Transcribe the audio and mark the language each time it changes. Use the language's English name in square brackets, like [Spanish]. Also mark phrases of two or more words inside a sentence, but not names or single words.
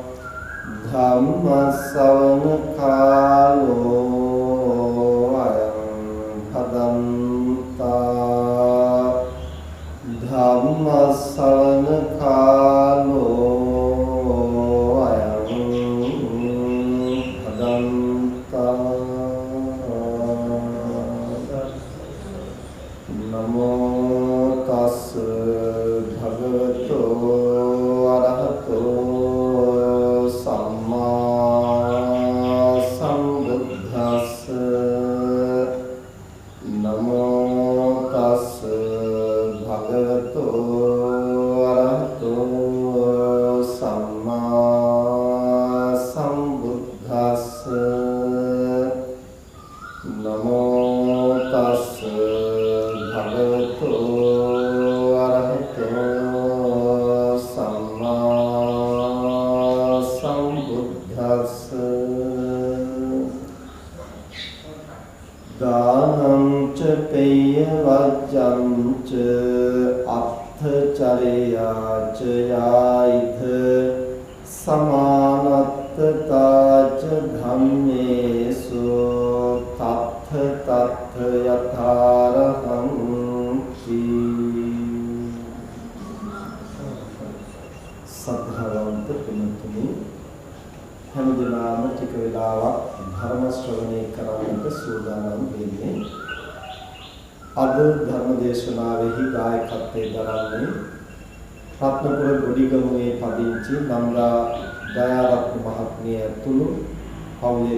[Pali] धम्मश्रवण कालो अयं भदन्ता धम्मश्रवण कालो अयं भदन्ता नमो तस् भगवतो अरहतो सम्मा सम्बुद्धस्स नमो तस् भगवतो अरहतो सम्मा सम्बुद्धस्स नमो तस् भगवतो अरहतो सम्मा सम्बुद्धस्स दानं च पेयवज्जं च अर्थचर्या च याइथ समानत्तता च धम्मेषु तत्थ तत्थ यथार्हं [Sinhala] සද්ධාවන්ත පින්තුනි හැමදෙනාම ටික වෙලාවක් ධර්ම ශ්‍රවණය කරන්නට සූදානම් වෙන්නේ. අද ධර්ම දේශනාවෙහි දායකත්වයෙන් දරන්නේ රත්නපුර ගොඩිගමුවේ පදිංචි නම්රා දයාරත්න මහත්මිය ඇතුළු පවුලේ